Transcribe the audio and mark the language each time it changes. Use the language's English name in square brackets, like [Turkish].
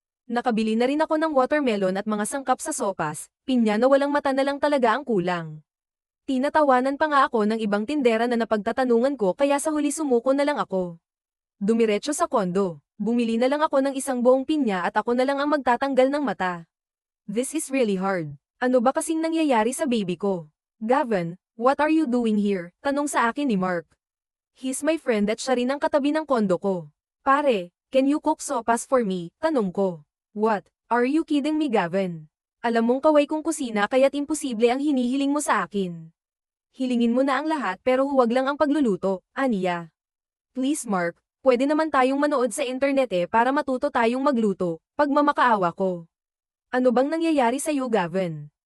[Filipino] Nakabili na rin ako ng watermelon at mga sangkap sa sopas, pinya na walang mata na lang talaga ang kulang. Tinatawanan pa nga ako ng ibang tindera na napagtatanungan ko kaya sa huli sumuko na lang ako. Dumiretso sa kondo, bumili na lang ako ng isang buong pinya at ako na lang ang magtatanggal ng mata. [English] This is really hard. [Filipino] Ano ba kasing nangyayari sa baby ko? [English] Gavin, what are you doing here? [Filipino] Tanong sa akin ni Mark. [English] He's my friend [Filipino] at siya rin ang katabi ng kondo ko. Pare, [English] can you cook sopas for me? [Filipino] Tanong ko. [English] What? Are you kidding me, Gavin? [Filipino] Alam mong kaway kong kusina kaya't imposible ang hinihiling mo sa akin. Hilingin mo na ang lahat pero huwag lang ang pagluluto, aniya. Please Mark, pwede naman tayong manood sa internet para matuto tayong magluto, pagmamakaawa ko. Ano bang nangyayari sa iyo, Gavin?